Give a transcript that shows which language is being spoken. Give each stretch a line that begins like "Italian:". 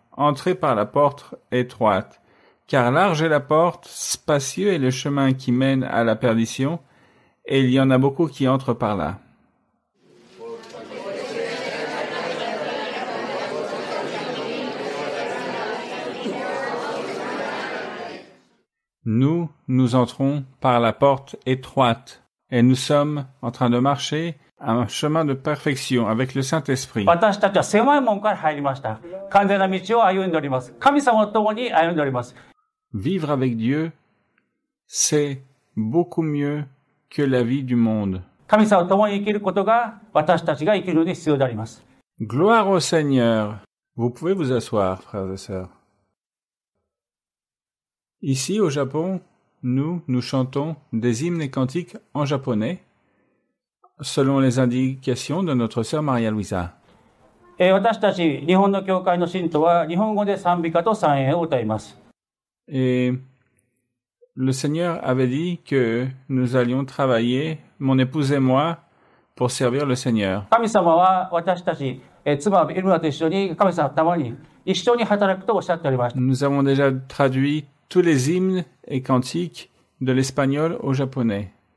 French: Entrez par la porte étroite, car large est la porte, spacieux est le chemin qui mène à la perdition, et il y en a beaucoup qui entrent par là. » Nous entrons par la porte étroite, et nous sommes en train de marcher un chemin de perfection avec le Saint-Esprit.
Japanese: 私たちは狭い門から入りました。完全な道を歩んでおります。神様と共に歩んでおります。
French: Vivre avec Dieu, c'est beaucoup mieux que la vie du monde.
Japanese: 神様と共に生きることが私たちが生きるのに必要であります。
French: Gloire au Seigneur. Vous pouvez vous asseoir, frères et sœurs. Ici, au Japon, nous chantons des hymnes et cantiques en japonais, selon les indications de notre sœur Maria Luisa.
Japanese: 私たち日本の教会の信徒は日本語で賛美歌と賛詠を歌います。
French: Et le Seigneur avait dit que nous allions travailler, mon épouse et moi, pour servir le Seigneur.
Japanese: 神様は私たち、妻エルナと一緒に神様のために一緒に働くとおっしゃっておりました。
French: Nous avons déjà traduit tous les hymnes et cantiques de l'espagnol au japonais.